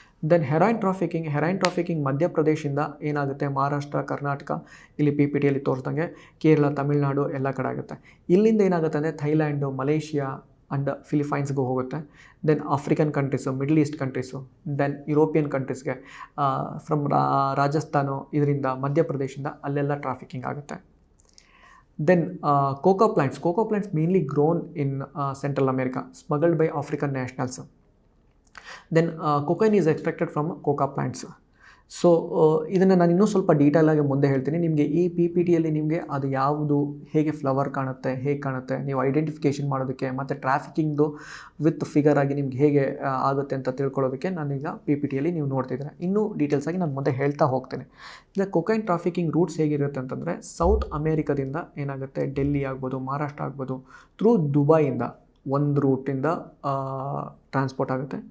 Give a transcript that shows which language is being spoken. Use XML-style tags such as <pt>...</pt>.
<kn>Then heroin trafficking ಮಧ್ಯಪ್ರದೇಶಿಂದ ಏನಾಗುತ್ತೆ, ಮಹಾರಾಷ್ಟ್ರ, ಕರ್ನಾಟಕ, ಇಲ್ಲಿ PPTಯಲ್ಲಿ ತೋರಿಸ್ದಂಗೆ ಕೇರಳ, ತಮಿಳ್ನಾಡು ಎಲ್ಲ ಕಡೆ ಆಗುತ್ತೆ. ಇಲ್ಲಿಂದ ಏನಾಗುತ್ತೆ ಅಂದರೆ ಥೈಲ್ಯಾಂಡು, ಮಲೇಷಿಯಾ ಆ್ಯಂಡ್ ಫಿಲಿಪೈನ್ಸ್ಗೂ ಹೋಗುತ್ತೆ. Then African countries, middle East countries, then European ಕಂಟ್ರೀಸ್ಗೆ from Rajasthan, ಇದರಿಂದ ಮಧ್ಯಪ್ರದೇಶಿಂದ ಅಲ್ಲೆಲ್ಲ ಟ್ರಾಫಿಕಿಂಗ್ ಆಗುತ್ತೆ.</kn> <en>Then cocoa plants mainly grown in Central America, smuggled by African nationals. Then cocaine is extracted from coca plants.</en> <kn>So ಇದನ್ನು ನಾನು ಇನ್ನೂ ಸ್ವಲ್ಪ ಡೀಟೇಲಾಗಿ ಮುಂದೆ ಹೇಳ್ತೀನಿ. ನಿಮಗೆ ಈ PPTಯಲ್ಲಿ ನಿಮಗೆ ಅದು ಯಾವುದು, ಹೇಗೆ ಫ್ಲವರ್ ಕಾಣುತ್ತೆ, ಹೇಗೆ ಕಾಣುತ್ತೆ, ನೀವು ಐಡೆಂಟಿಫಿಕೇಷನ್ ಮಾಡೋದಕ್ಕೆ ಮತ್ತು ಟ್ರಾಫಿಕಿಂಗ್ದು ವಿತ್ ಫಿಗರ್ ಆಗಿ ನಿಮ್ಗೆ ಹೇಗೆ ಆಗುತ್ತೆ ಅಂತ ತಿಳ್ಕೊಳ್ಳೋದಕ್ಕೆ ನಾನೀಗ PPTಯಲ್ಲಿ ನೀವು ನೋಡ್ತಿದ್ದೀರಾ. ಇನ್ನೂ ಡೀಟೇಲ್ಸಾಗಿ ನಾನು ಮುಂದೆ ಹೇಳ್ತಾ ಹೋಗ್ತೇನೆ. ಈಗ ಕೊಕೈನ್ ಟ್ರಾಫಿಕಿಂಗ್ ರೂಟ್ಸ್ ಹೇಗಿರುತ್ತೆ ಅಂತಂದರೆ, ಸೌತ್ ಅಮೇರಿಕಾದಿಂದ ಏನಾಗುತ್ತೆ, ಡೆಲ್ಲಿ ಆಗ್ಬೋದು, ಮಹಾರಾಷ್ಟ್ರ ಆಗ್ಬೋದು, ಥ್ರೂ ದುಬೈಯಿಂದ ಒಂದು ರೂಟಿಂದ ಟ್ರಾನ್ಸ್ಪೋರ್ಟ್ ಆಗುತ್ತೆ.</kn>